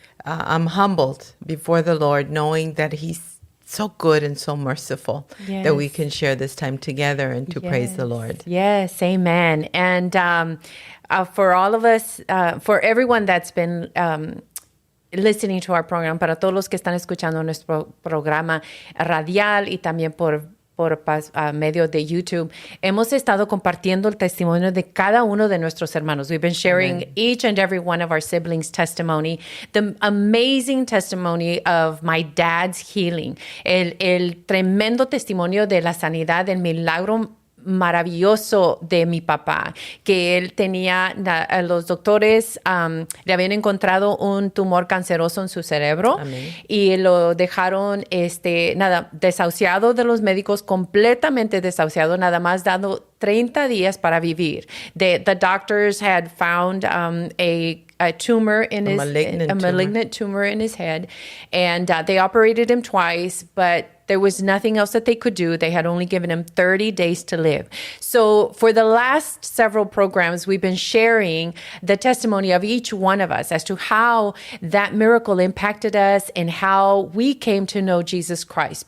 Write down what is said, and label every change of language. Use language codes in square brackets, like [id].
[en] I'm humbled before the Lord, knowing that He's so good and so merciful that we can share this time together and to praise the Lord. Yes, amen. And for all of us, for everyone that's been listening to our program, [es] para todos los que están escuchando nuestro programa radial y también por medio de YouTube, hemos estado compartiendo el testimonio de cada uno de nuestros hermanos. [en] We've been sharing each and every one of our siblings' testimony. The amazing testimony of my dad's healing. [es] El tremendo testimonio de la sanidad, del milagro maravilloso de mi papá, que él tenía, los doctores le habían encontrado un tumor canceroso en su cerebro. Amén. Y lo dejaron desahuciado de los médicos, completamente desahuciado, nada más dado 30 días para vivir. [en] The doctors had found a tumor in his malignant tumor in his head, and they operated him twice, but there was nothing else that they could do. They had only given him 30 days to live. So for the last several programs, we've been sharing the testimony of each one of us as to how that miracle impacted us and how we came to know Jesus Christ.